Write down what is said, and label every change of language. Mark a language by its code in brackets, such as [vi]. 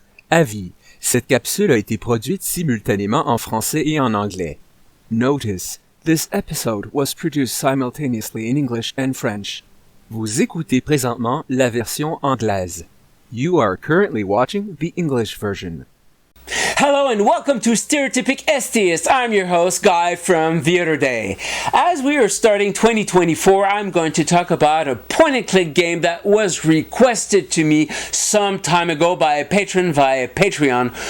[fr] Avis, cette capsule a été produite simultanément en français et en anglais. [en] Notice, this episode was produced simultaneously in English and French. [fr] Vous écoutez présentement la version anglaise. [en] You are currently watching the English version. Hello and welcome to Stereotypic STeist. I'm your host, Guy from the other day. As we are starting 2024, I'm going to talk about a point-and-click game that was requested to me some time ago by a patron via Patreon.